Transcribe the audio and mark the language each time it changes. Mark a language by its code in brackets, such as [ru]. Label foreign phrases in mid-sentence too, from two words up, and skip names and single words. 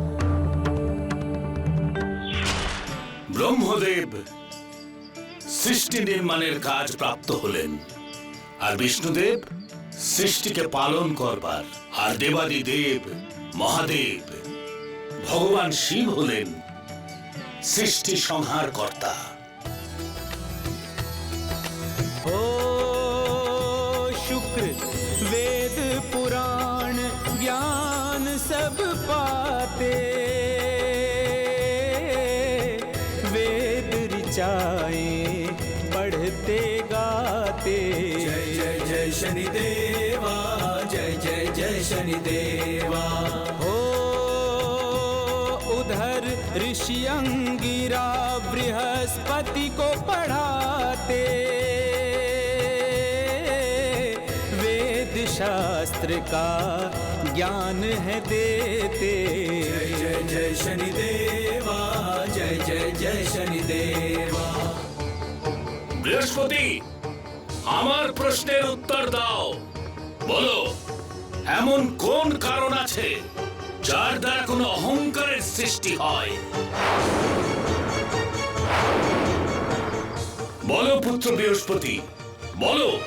[bn] ব্রহ্মদেব সৃষ্টি নির্মাণের কাজ প্রাপ্ত হলেন, আর বিষ্ণুদেব সৃষ্টিকে পালন করবার, আর দেবাদিদেব মহাদেব ভগবান শিব হলেন সৃষ্টি সংহার কর্তা। [hi] ओ शुक्र वेद पुराण ज्ञान सब पाते, वेद ऋचाए पढ़ते गाते। जय जय जय शनिदेवा, जय जय जय शनिदेवा। हो उधर ऋषि अंगिरा बृहस्पति को पढ़ाते, शास्त्र का ज्ञान है देते। जय जय जय शनिदेवा, जय जय जय शनिदेवा। [bn] বৃহস্পতি, আমার প্রশ্নের উত্তর দাও। বলো, এমন কোন কারণ আছে যার দ্বারা কোনো অহংকারের সৃষ্টি হয়? বলো পুত্র বৃহস্পতি, বলো।